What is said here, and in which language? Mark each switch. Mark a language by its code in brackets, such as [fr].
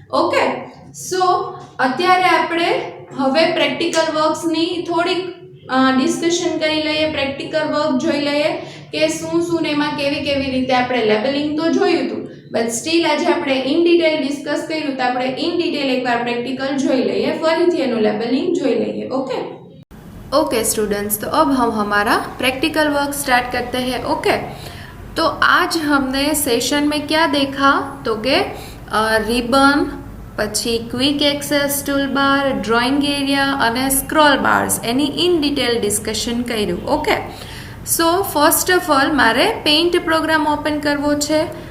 [gu] Okay, સો અત્યારે આપણે હવે પ્રેક્ટિકલ વર્ક્સની થોડીક ડિસ્કશન કરી લઈએ, પ્રેક્ટિકલ વર્ક જોઈ લઈએ કે શું ને એમાં કેવી રીતે આપણે લેબલિંગ તો જોયું હતું, બટ સ્ટીલ આજે આપણે ઇન ડિટેલ ડિસ્કસ કર્યું, તો આપણે ઇન ડિટેલ એકવાર પ્રેક્ટિકલ જોઈ લઈએ, ફરીથી એનું લેબલિંગ જોઈ લઈએ. [hi] ओके स्टूडेंट्स, तो अब हम हमारा प्रैक्टिकल वर्क स्टार्ट करते हैं. ओके, तो आज हमने सेशन में क्या देखा तो कि [gu] रिबन, પછી quick access tool bar, drawing area અને scroll bars any in detail discussion કર્યું. Okay, so first of all મારે પેઇન્ટ પ્રોગ્રામ ઓપન કરવો છે.